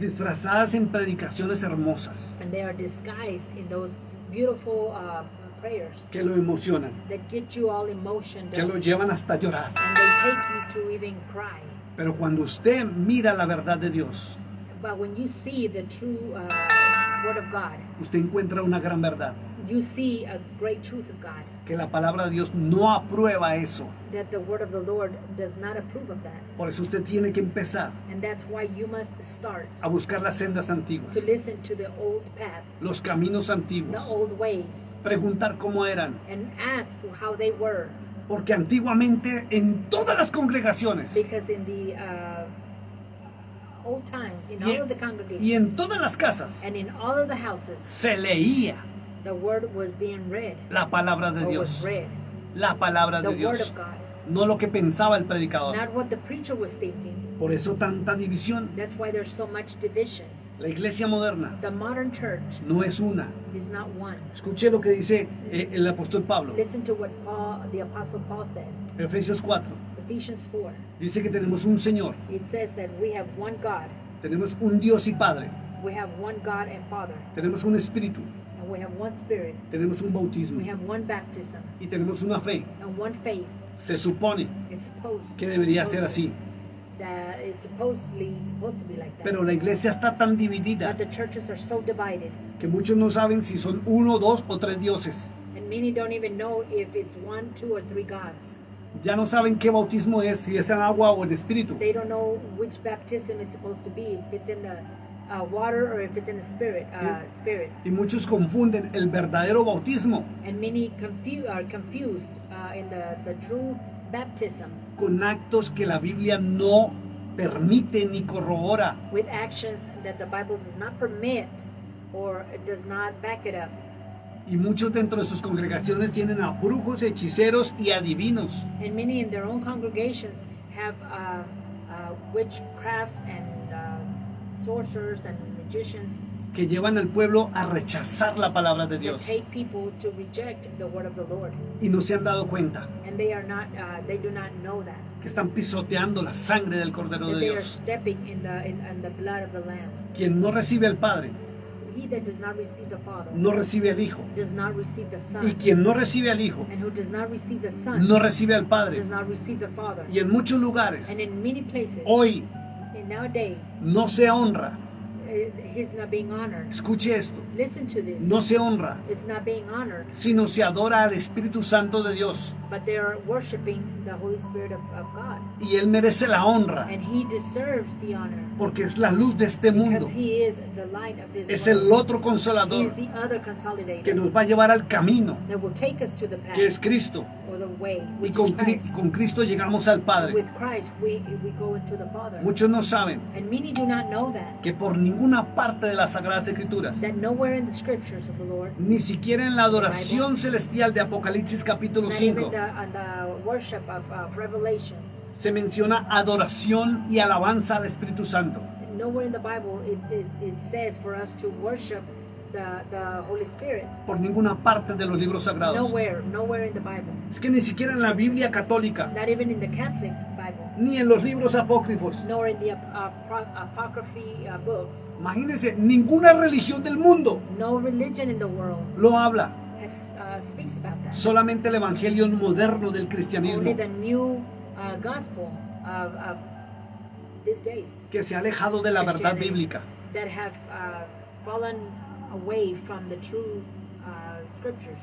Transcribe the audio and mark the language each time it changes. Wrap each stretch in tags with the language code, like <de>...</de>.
<es>Disfrazadas en predicaciones hermosas</es> <en>And they are disguised in those beautiful prayers</en> <es>que lo emocionan,</es> <en>that get you all emotioned</en> <es>que</es> <en>up,</en> <es>lo llevan hasta llorar.</es> <en>and they take you to even cry.</en> <es>Pero cuando usted mira la verdad de Dios,</es> <en>But when you see the true word of God,</en> <es>usted encuentra una gran verdad.</es> <en>you see a great truth of God,</en> <es>Que la palabra de Dios no aprueba eso.</es> <en>that the word of the Lord does not approve of that.</en> <es>Por eso usted tiene que empezar</es> <en>And that's why you must start</en> <es>a buscar las sendas antiguas,</es> <en>to listen to the old path,</en> <es>los caminos</es> <en>the</en> <es>antiguos,</es> <en>old ways,</en> <es>preguntar cómo eran.</es> <en>and ask how they were.</en> <es>Porque antiguamente en todas las congregaciones</es> <en>Because in the old times, in all of the</en> <es>y</es> <en>congregations,</en> <es>en todas las casas</es> <en>and in all of the houses,</en> <es>se leía</es> <en>the word was being read,</en> <es>la palabra de</es> <en>or was</en> <es>Dios.</es> <en>read,</en> <es>La palabra</es> <en>the word</en> <es>Dios,</es> <en>of God,</en> <es>no lo que pensaba el predicador.</es> <en>not what the preacher was thinking.</en> <es>Por eso tanta división.</es> <en>That's why there's so much division.</en> <es>La iglesia moderna</es> <en>The modern church</en> <es>no es una.</es> <en>is not one.</en> <es>Escuche lo que dice el apóstol Pablo,</es> <en>Listen to what the Apostle Paul said.</en> <es>Efesios 4.</es> <en>Ephesians 4.</en> <es>Dice que tenemos un Señor,</es> <en>It says that we have one God.</en> <es>tenemos un Dios y Padre,</es> <en>We have one God and Father.</en> <es>tenemos un Espíritu,</es> <en>And we have one Spirit.</en> <es>tenemos un bautismo</es> <en>We have one baptism</en> <es>y tenemos una fe.</es> <en>and one faith.</en> <es>Se supone</es> <en>It's supposed</en> <es>que debería ser así,</es> <en>that it's supposed to be like that.</en> <es>pero la iglesia está tan dividida</es> <en>But the churches are so divided,</en> <es>que muchos no saben si son uno, dos o tres dioses.</es> <en>and many don't even know if it's one, two, or three gods.</en> <es>Ya no saben qué bautismo es, si es en agua o en espíritu.</es> <en>They don't know which baptism it's supposed to be, if it's in the water or if it's in the spirit.</en> <es>Y muchos confunden el verdadero bautismo</es> <en>And many are confused in the true baptism</en> <es>con actos que la Biblia no permite ni corrobora.</es> <en>with actions that the Bible does not permit or it does not back it up.</en> <es>Y muchos dentro de sus congregaciones tienen a brujos, hechiceros y adivinos</es> <en>And many in their own congregations have witchcrafts and sorcerers and magicians</en> <es>que llevan al pueblo a rechazar la palabra de</es> <en>that</en> <es>Dios</es> <en>take people to reject the word of the Lord.</en> <es>y no se han dado cuenta</es> <en>And they are not, they do not know that.</en> <es>que están pisoteando la sangre del Cordero</es> <en>That</en> <es>de</es> <en>they are</en> <es>Dios.</es> <en>stepping in the blood of the Lamb.</en> <es>Quien no recibe al Padre,</es> <en>He that does not receive the Father</en> <es>no recibe al Hijo.</es> <en>does not receive the</en> <es>Y</es> <en>Son.</en> <es>quien no recibe al Hijo,</es> <en>And who does not receive the Son</en> <es>no recibe al Padre.</es> <en>does not receive the Father.</en> <es>Y en muchos lugares,</es> <en>And in many places,</en> <es>hoy</es> <en>in nowadays,</en> <es>no se honra</es> <en>he's not being honored.</en> <es>Escuche esto.</es> <en>Listen to this.</en> <es>No se honra,</es> <en>It's not being honored,</en> <es>sino se adora al Espíritu Santo de Dios.</es> <en>but they're worshiping the Holy Spirit of God.</en> <es>Y Él merece la honra,</es> <en>And he deserves the honor</en> <es>porque es la luz de este</es> <en>because</en> <es>mundo.</es> <en>he is the light of this</en> <es>Es</es> <en>world.</en> <es>el otro</es> <en>He</en> <es>consolador</es> <en>is the other consolidator</en> <es>que nos va a llevar al camino,</es> <en>that will take us to the path</en> <es>que es Cristo.</es> <en>or the way,</en> <es>Y</es> <en>which is Christ.</en> <es>con Cristo llegamos al Padre.</es> <en>With Christ, we go into the Father.</en> <es>Muchos no saben</es> <en>And many do not know that,</en> <es>que por ninguna parte de las Sagradas Escrituras,</es> <en>that nowhere in the scriptures of the Lord,</en> <es>ni siquiera en la adoración celestial de Apocalipsis capítulo</es> <en>not even</en> <es>5,</es> <en>on the worship of Revelations,</en> <es>se menciona adoración y alabanza al Espíritu Santo.</es> <en>nowhere in the Bible it says for us to worship the Holy Spirit.</en> <es>Por ninguna parte de los libros sagrados.</es> <en>Nowhere in the Bible.</en> <es>Es que ni siquiera en la Biblia católica,</es> <en>Not even in the Catholic Bible,</en> <es>ni en los libros apócrifos.</es> <en>nor in the apocryphy books.</en> <es>Imagínense, ninguna religión del mundo</es> <en>No religion in the world</en> <es>lo habla.</es> <en>speaks about that.</en> <es>Solamente el evangelio moderno del cristianismo,</es> <en>Only the new gospel of these days</en> <es>que se ha alejado de la verdad bíblica.</es> <en>that have fallen away from the true scriptures.</en>